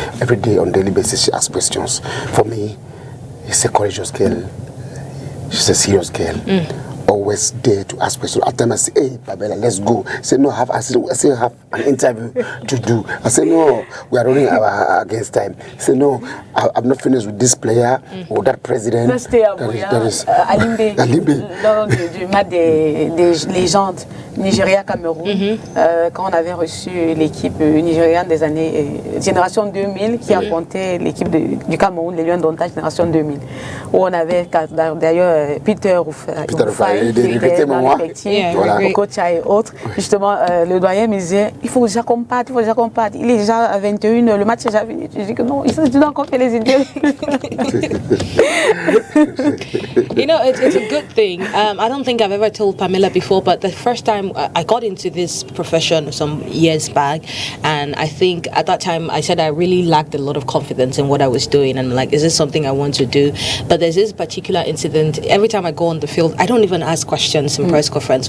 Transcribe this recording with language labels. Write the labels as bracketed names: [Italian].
[English] Every day on a daily basis she asks questions. For me, she's a courageous girl. She's a serious girl. Always there to ask questions. At times I say, hey, Pamela, let's go. I say, no, I still have an interview to do. I say, no, we are running against time. I say, no, I'm not finished with this player or that president. [French] C'était à Limbe, lors du match des légendes Nigeria-Cameroun, quand on avait reçu l'équipe nigériane des années Génération 2000 qui affrontait l'équipe du Cameroun, les Lions d'Ontario Génération 2000, où on avait d'ailleurs Peter Rufai, qui était dans l'effectif, Okocha et autres. Justement, le doyen me disait, il faut déjà qu'on parte, il est déjà à 21, le match est déjà fini. Je dis que non, il doit encore faire les idées. [English] It's a good thing. I don't think I've ever told Pamela before, but the first time I got into this profession some years back, and I think at that time I said I really lacked a lot of confidence in what I was doing, and I'm like, is this something I want to do? But there's this particular incident. Every time I go on the field, I don't even ask questions in press conference.